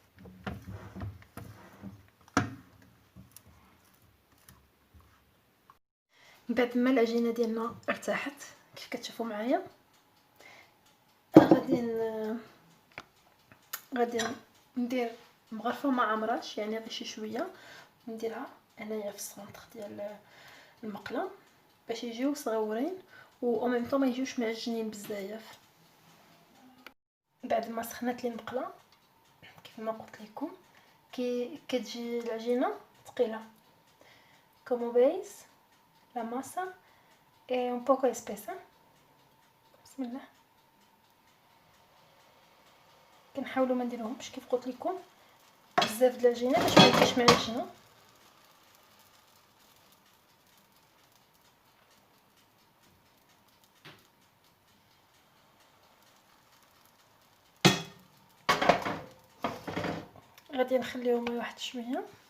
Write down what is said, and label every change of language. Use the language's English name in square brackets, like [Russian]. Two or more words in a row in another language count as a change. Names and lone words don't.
[Arabic] بعد ما العجينه ديالنا ارتاحت كيف كتشوفوا معايا، غادي ندير مغرفه ما عمراش، يعني غير شي شويه، نديرها هنايا في السونطر ديال المقله باش يجيو صغيورين و [French] même temps [Arabic] ما يجيوش معجنين بزاف. بعد ما سخنات لي المقله كيف ما قلت لكم كتجي العجينه ثقيله. [Spanish] Como veis la masa es un poco espesa. [Arabic] بسم الله. كنحاولوا ما نديروهمش كيف قلت لكم بزاف د العجينه باش ما يجيش معجنه. غادي نخليهم واحد شويه.